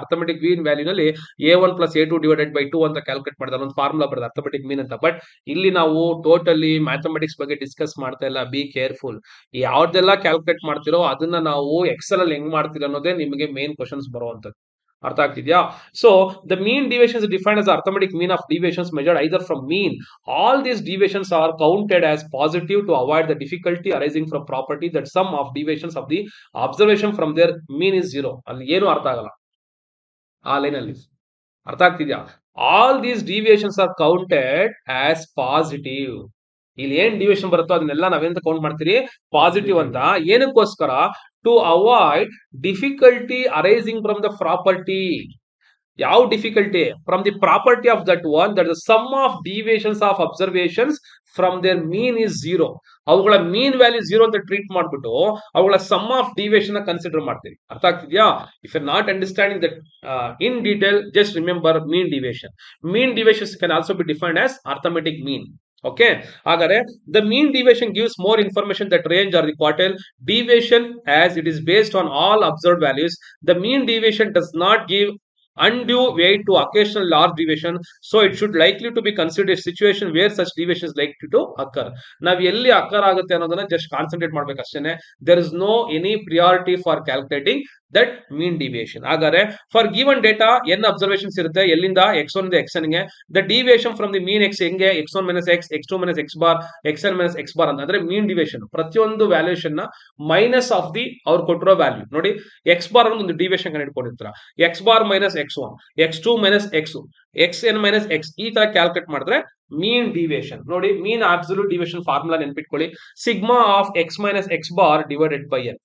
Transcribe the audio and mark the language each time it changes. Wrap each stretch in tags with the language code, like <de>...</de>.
<kn>Arithmetic mean value ನಲ್ಲಿ A1 plus A2 divided by 2 ಅಂತ calculate ಮಾಡಿದ್ರೆ ಒಂದು ಫಾರ್ಮುಲಾ ಬರುತ್ತೆ ಅರ್ಥಮೆಟಿಕ್ ಮೀನ್ ಅಂತ. ಬಟ್ ಇಲ್ಲಿ ನಾವು ಟೋಟಲಿ ಮ್ಯಾಥಮೆಟಿಕ್ಸ್ ಬಗ್ಗೆ ಡಿಸ್ಕಸ್ ಮಾಡ್ತಾ ಇಲ್ಲ.</kn> <en>Be careful.</en> <kn>ಯಾವ್ದೆಲ್ಲ ಕ್ಯಾಲ್ಕುಲೇಟ್ ಮಾಡ್ತಿರೋ ಅದನ್ನ ನಾವು ಎಕ್ಸೆಲ್ ಅಲ್ಲಿ ಹೆಂಗ್ ಮಾಡ್ತೀರ ಅನ್ನೋದೇ ನಿಮಗೆ ಮೇನ್ ಕ್ವಶನ್ಸ್ ಬರುವಂತದ್ದು. ಅರ್ಥ ಆಗ್ತಿದ್ಯಾ?</kn> <en>So the mean deviation is defined as arithmetic mean of deviations measured either from mean. All these deviations are counted as positive to avoid the difficulty arising from property that sum of deviations of the observation from their mean is 0.</en> <kn>ಅಲ್ಲಿ ಏನು ಅರ್ಥ ಆಗಲ್ಲ ಆ line ಅಲ್ಲಿ. ಅರ್ಥ ಆಗ್ತಿದ್ಯಾ?</kn> <en>All these deviations are counted as positive.</en> <kn>ಇಲ್ಲಿ ಏನ್ ಡಿವಿಯೇಷನ್ ಬರುತ್ತೋ ಅದನ್ನೆಲ್ಲ ನಾವೇಂತ ಕೌಂಟ್ ಮಾಡ್ತೀರಿ? ಪಾಸಿಟಿವ್ ಅಂತ. ಏನಕ್ಕೋಸ್ಕರ?</kn> <en>To avoid difficulty arising from the property.</en> <kn>ಯಾವ difficulty?</kn> <en>From the property of that one that the sum of deviations of observations from their mean is 0.</en> <kn>ಅವುಗಳ ಮೀನ್ value 0 ಅಂತ treat ಮಾಡ್ಬಿಟ್ಟು ಅವುಗಳ ಸಮ್ ಆಫ್ ಡಿವಿಯೇಷನ್ ಕನ್ಸಿಡರ್ ಮಾಡ್ತೀವಿ. ಅರ್ಥ ಆಗ್ತಿದ್ಯಾ?</kn> <en>If you not understanding that in detail, just remember mean deviation. Mean deviations can also be defined as arithmetic mean. Okay, ಹಾಗಾದ್ರೆ the mean deviation gives more information that range or the quartile deviation as it is based on all observed values. The mean deviation does not give undue weight to occasional large deviation, so it should likely to be considered a situation where such deviation is likely to occur.</en> <kn>ನಾವು ಎಲ್ಲಿ ಅಕ್ಕರ್ ಆಗುತ್ತೆ ಅನ್ನೋದನ್ನ just concentrate ಮಾಡ್ಬೇಕು ಅಷ್ಟೇನೆ.</kn> <en>there is no any priority for calculating that mean deviation.</en> <kn>ಹಾಗಾದ್ರೆ for given data n observations ಇರುತ್ತೆ. ಎಲ್ಲಿಂದ? x1 ಇಂದ xn ಗೆ.</kn> <en>The deviation from the mean x ಹೆಂಗೆ? x1 minus x, x2 minus x bar, xn minus x bar ಅಂತ.</en> <kn>ಅಂದ್ರೆ ಮೀನ್ deviation ಪ್ರತಿಯೊಂದು valuation ನ ಮೈನಸ್ ಆಫ್ ದಿ ಅವ್ರು ಕೊಟ್ಟಿರೋ ವ್ಯಾಲ್ಯೂ. ನೋಡಿ, x ಬಾರ್ ಅನ್ನೋ ಒಂದು deviation ಕಂಡುಹಿಡ್ಕೊಂಡಿರ್ತಾರೆ. x bar minus x1, x2 minus x2, xn minus x, ಈ ತರ ಕ್ಯಾಲ್ಕುಲೇಟ್ ಮಾಡಿದ್ರೆ ಮೀನ್ ಡಿವಿಯೇಷನ್. ನೋಡಿ, ಮೀನ್ ಅಬ್ಸಲ್ಯೂಟ್ ಡಿವಿಯೇಷನ್ ಫಾರ್ಮುಲಾ ನೆನ್ಪಿಟ್ಕೊಳ್ಳಿ.</kn> <en>Sigma of x minus x bar divided by n.</en>